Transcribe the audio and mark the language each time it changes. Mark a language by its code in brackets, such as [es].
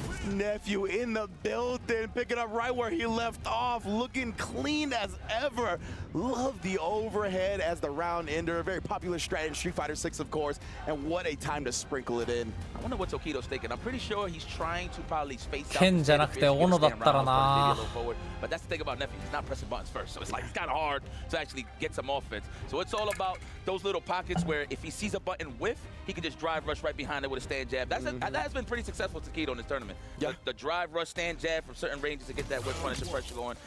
[en] Nephew in the building, picking up right where he left off, looking clean as ever. Love the overhead as the round ender. Very popular strat in Street Fighter 6, of course. And what a time to sprinkle it in. I wonder what Tokido's thinking. I'm pretty sure he's trying to probably space out. [ja] 剣じゃなくて斧だったらな。 [en] But that's the thing about Nephew. He's not pressing buttons first. So it's like it's kind of hard to actually get some offense. So it's all about those little pockets where if he sees a button whiff, he can just drive rush right behind it with a stand jab. That has been pretty successful to Tokido in this tournament. Yeah. The drive rush stand jab from certain ranges to get that whiff punish and pressure going.